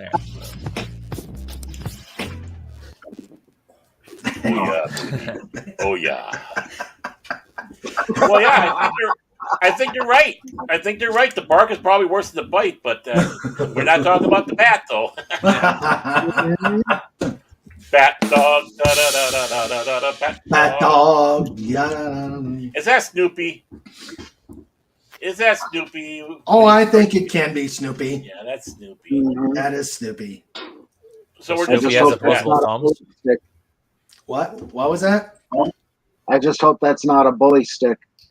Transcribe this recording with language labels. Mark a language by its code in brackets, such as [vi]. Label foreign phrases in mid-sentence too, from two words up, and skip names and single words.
[en] There. Oh yeah. Well, yeah. I think you're right. I think you're right. The bark is probably worse than the bite, but we're not talking about the bat, though. Bat dog, da da da da da da da. Bat dog. Yeah. Is that Snoopy? Is that Snoopy? Oh, I think it can be Snoopy. Yeah, that's Snoopy. Mhm. That is Snoopy. So we're Snoopy just has hope that- opposable thumbs. What? What was that? I just hope that's not a bully stick.